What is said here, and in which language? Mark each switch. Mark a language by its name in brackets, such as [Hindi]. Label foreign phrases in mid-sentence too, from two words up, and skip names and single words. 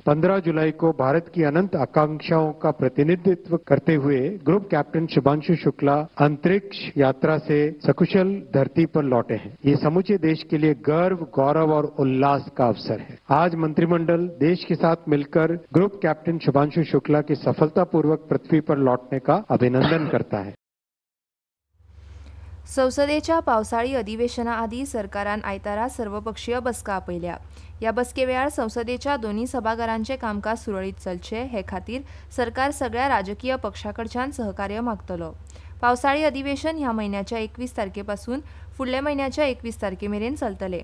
[Hindi] 15 जुलाई को भारत की अनंत आकांक्षाओं का प्रतिनिधित्व करते हुए [English] group captain [Hindi] शुभांशु शुक्ला अंतरिक्ष यात्रा से सकुशल धरती पर लौटे हैं. ये समूचे देश के लिए गर्व, गौरव और उल्लास का अवसर है. आज मंत्रिमंडल देश के साथ मिलकर [English] group captain [Hindi] शुभांशु शुक्ला के सफलतापूर्वक पृथ्वी पर लौटने का अभिनंदन करता है. [Konkani] संसदेच्या पावसाळी अधिवेशना आदी सरकारान आयतारा सर्वपक्षीय बसका आपयल्या. ह्या बसके वेळार संसदेच्या दोन्ही सभाघरांचे कामकाज सुरळीत चलचे हे खातीर सरकार सगळ्या राजकीय पक्षाकडच्यान सहकार्य मागतलो. पावसाळी अधिवेशन ह्या म्हयन्याच्या 21 तारखेपासून फुडल्या म्हयन्याच्या 21 तारखेमेरेन चलतले.